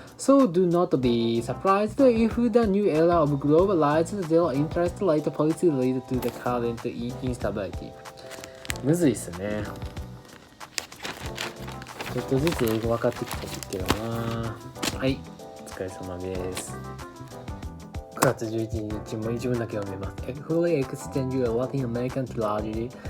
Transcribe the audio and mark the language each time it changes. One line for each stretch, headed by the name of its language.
English: So do not be surprised if the new era of globalized zero interest rate policy leads to the current instability.
Japanese: むずいっすね。ちょっとずつ英語分かってきたけどな。はい、お疲れ様です。 9月11日も一文だけ読めます。
English: Fully extend your Latin American tragedy.